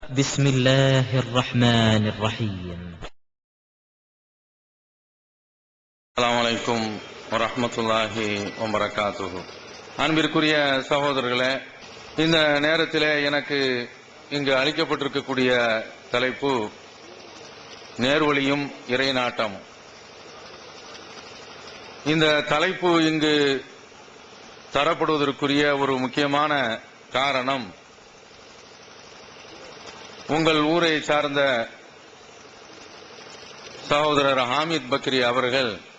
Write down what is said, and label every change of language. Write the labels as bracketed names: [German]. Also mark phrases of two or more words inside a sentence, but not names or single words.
[Arabic] بسم الله الرحمن الرحيم. السلام عليكم ورحمة الله وبركاته. [Tamil] அன்பிற்குரிய சகோதரர்களே, இந்த நேரத்திலே எனக்கு இங்கு அளிக்கப்பட்டிருக்கக்கூடிய தலைப்பு நேர்வழியும் இறைநாட்டம். இந்த தலைப்பு இங்கு தரப்படுவதற்குரிய ஒரு முக்கியமான காரணம், உங்கள் ஊரை சார்ந்த சகோதரர் ஹாமித் பக்ரி அவர்கள்